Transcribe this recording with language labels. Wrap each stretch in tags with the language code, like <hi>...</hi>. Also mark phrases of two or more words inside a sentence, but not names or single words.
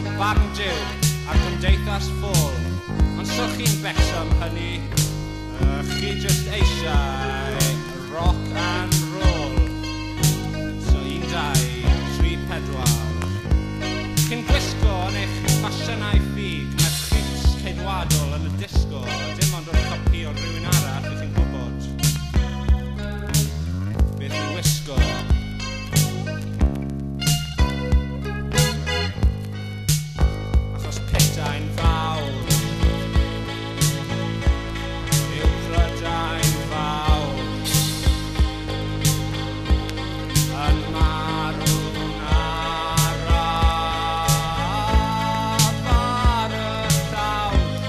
<cy>barn Duw a'r gymdeithas ffôl. Ond so chi'n becso am hynny, chi just eisiau</cy> <en>rock and roll. So 1, 2, 3, 4.</en> <cy>Chi'n gwisgo yn eich ffasiynau ffug, mae'r creeps ceidwadol yn y disgo, dim ond o'r copi o rhywun arall i chi'n gwybod beth i'w wisgo. Achos Putain fawr yw Prydain fawr yn marw'n araf ar y llawr.</cy>